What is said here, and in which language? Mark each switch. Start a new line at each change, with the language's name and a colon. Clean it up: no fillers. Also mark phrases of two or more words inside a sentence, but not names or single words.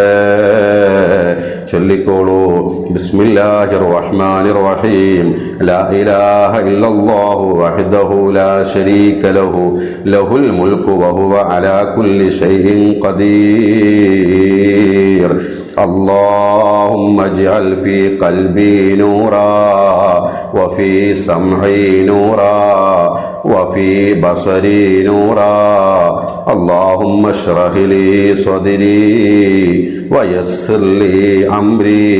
Arabic: ചൊല്ലിക്കോളൂ. بسم الله الرحمن الرحيم. لا إله إلا الله وحده لا شريك له له الملك وهو على كل شيء قدير. اللهم اجعل في قلبي نورا وفي سمعي نورا وفي بصري نورا. اللهم اشرح لي صدري ويسر لي أمري.